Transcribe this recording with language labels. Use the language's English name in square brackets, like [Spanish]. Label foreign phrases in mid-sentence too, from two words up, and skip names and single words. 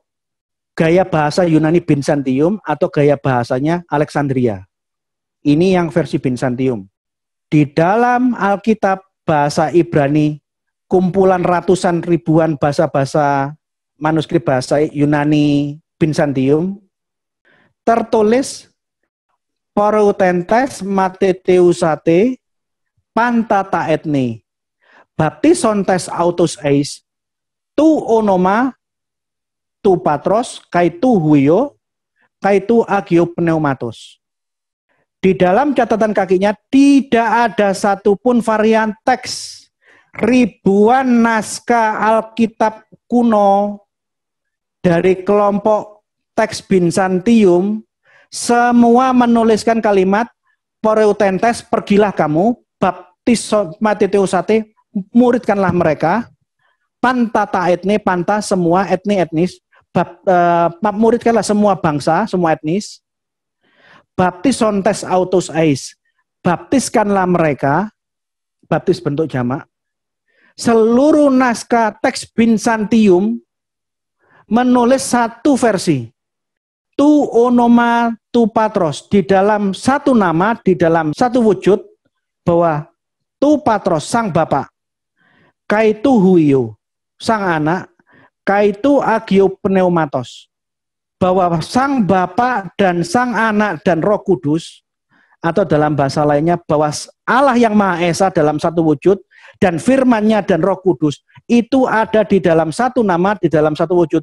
[Indonesian] Gaya bahasa Yunani Byzantium atau gaya bahasanya Alexandria. Ini yang versi Byzantium. Di dalam Alkitab bahasa Ibrani, kumpulan ratusan ribuan bahasa-bahasa manuskrip bahasa Yunani Byzantium, tertulis [Greek] Πορευθέντες μαθητεύσατε πάντα τὰ ἔθνη βαπτίζοντες αὐτοὺς εἰς τὸ ὄνομα τοῦ πατρὸς καὶ τοῦ υἱοῦ καὶ τοῦ ἁγίου πνεύματος. [Indonesian] Di dalam catatan kakinya tidak ada satupun varian teks. Ribuan naskah Alkitab kuno dari kelompok teks Byzantium semua menuliskan kalimat Poroutentes, pergilah kamu, baptis Mateteusate, muridkanlah mereka, [Greek] πάντα τὰ ἔθνη, [Indonesian] panta semua etnis, muridkanlah semua bangsa, semua etnis, [Greek] βαπτίζοντες αὐτοὺς εἰς, [Indonesian] baptiskanlah mereka, baptis bentuk jamak. Seluruh naskah teks Byzantium menulis satu versi. [Greek] Τὸ ὄνομα τοῦ πατρὸς, [Indonesian] di dalam satu nama, di dalam satu wujud, bahwa [Greek] τοῦ πατρὸς [Indonesian] sang Bapa, [Greek] καὶ τοῦ υἱοῦ [Indonesian] sang anak, [Greek] καὶ τοῦ ἁγίου πνεύματος, [Indonesian] bahwa sang Bapa dan sang anak dan Roh Kudus, atau dalam bahasa lainnya bahwa Allah yang Maha Esa dalam satu wujud dan firman-Nya dan Roh Kudus itu ada di dalam satu nama, di dalam satu wujud.